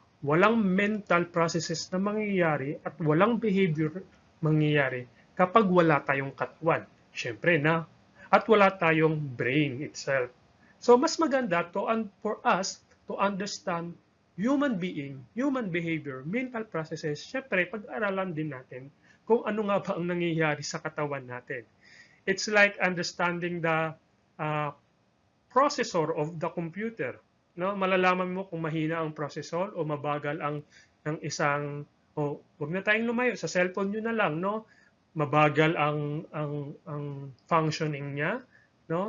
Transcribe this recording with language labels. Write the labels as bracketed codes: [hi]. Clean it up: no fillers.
[tl] Walang mental processes na mangyayari at walang behavior mangyayari kapag wala tayong katawan. Siyempre na. At wala tayong brain itself. So mas maganda [en] for us to understand human being, human behavior, mental processes. [tl] Siyempre, pag-aralan din natin kung ano nga ba ang nangyayari sa katawan natin. [en] It's like understanding the processor of the computer. [tl] No, malalaman mo kung mahina ang processor o mabagal ang ng isang wag na tayong lumayo sa cellphone niyo na lang, no? Mabagal ang functioning niya, no?